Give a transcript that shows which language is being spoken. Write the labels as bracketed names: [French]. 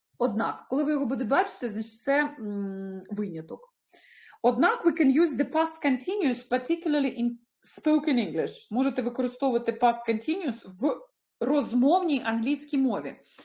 [Ukrainian] Однак, коли ви його будете бачити, значить це виняток. Однак, [English] we can use the past continuous, particularly in spoken English. [Ukrainian] Можете використовувати past continuous в розмовній англійській мові.